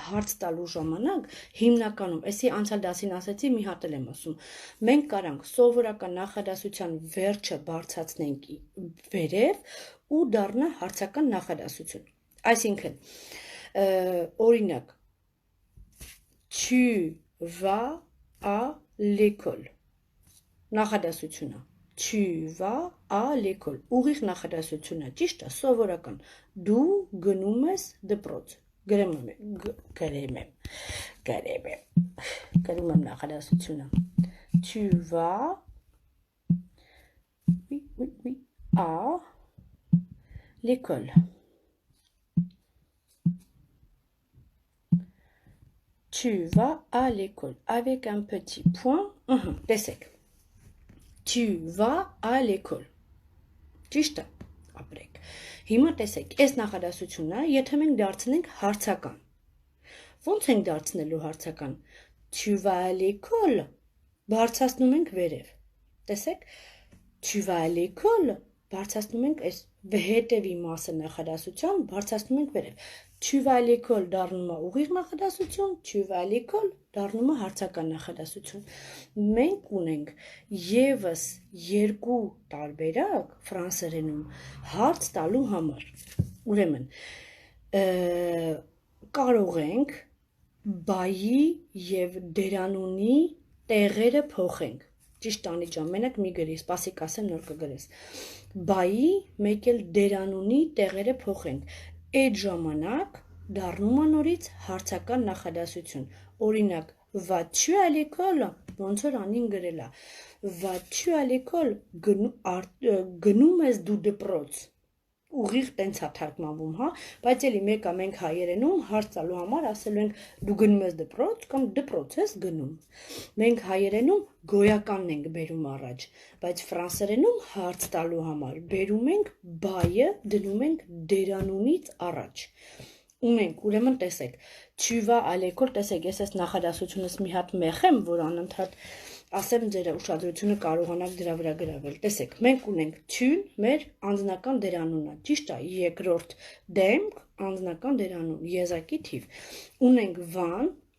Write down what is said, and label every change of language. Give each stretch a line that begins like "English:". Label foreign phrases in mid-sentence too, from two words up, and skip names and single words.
Armenian: հարց տալու ժամանակ հիմնականում, էսի անցյալ դասին ասացի, մի հատ էլ եմ ասում, մենք կարանք սովորական նախադասության վերջը բարձրացնենք վերև ու դառնա հարցական նախադասություն։ Այսինքն, օրինակ,
French: tu vas à l'école։
Armenian: Նախադասությունը
French: Tu vas à l'école։
Armenian: Ուղիղ նախադասությունը, ճիշտ է, սովորական։ Դու գնում ես դպրոց։ Գրեմ եմ նախադասությունը։
French: Tu vas à l'école։ Tu vas à l'école avec un petit point.
Armenian: Տեսեք։
French: Tu vas à l'école։
Armenian: Ճիշտ է, ապրեք։ Հիմա տեսեք, այս նախադասությունն է, եթե մենք դարձնենք հարցական։ Ոնց ենք դարձնելու հարցական։
French: Tu vas à l'école,
Armenian: բարձրացնում ենք վերև։ Տեսեք,
French: tu vas à l'école,
Armenian: բարձրացնում ենք այս հետևի մասը նախադասության, բարձրացնում ենք վերև։
French: Tu vas à l'école
Armenian: դառնում է ուղիղ նախադասություն,
French: tu vas à l'école
Armenian: դառնում է հարցական նախադասություն։ Մենք ունենք եւս երկու տարբերակ ֆրանսերենում հարց տալու համար։ Ուրեմն, կարող ենք բայի եւ դերանունի տեղերը փոխենք։ Ճիշտ Անի ջան, մենակ մի գրի, սպասիկ ասեմ, նոր կգրես։ Բայի մեկ էլ դերանունի տեղերը փոխենք։ Այդ ժամանակ դառնում է նորից հարցական նախադասություն։ Օրինակ,
French: vas-tu à l'école,
Armenian: ոնց որ Անին գրել է։
French: Vas-tu à l'école,
Armenian: գնում ես դու դպրոց։ Ուղիղ տենց է թարգմանվում, հա, բայց էլի մեկը մենք հայերենում հարց տալու համար ասելու ենք դու գնում ես դպրոց կամ դպրոց ես գնում։ Մենք հայերենում գոյականն ենք բերում առաջ, բայց ֆրանսերենում հարց տալու համար բերում ենք բայը, դնում ենք դերանունից առաջ։ Ունենք, ուրեմն տեսեք,
French: tu vas à l'école,
Armenian: տեսեք, ես այս նախադասությունս մի հատ մեղեմ, որ անընդհատ ասեմ ձեր ուշադրությունը կարողանաք դրա վրա գրավել։ Տեսեք, մենք ունենք tu-ն մեր անձնական դերանունը, ճիշտ է, երկրորդ դեմք, անձնական դերանուն, եզակի թիվ։ Ունենք van,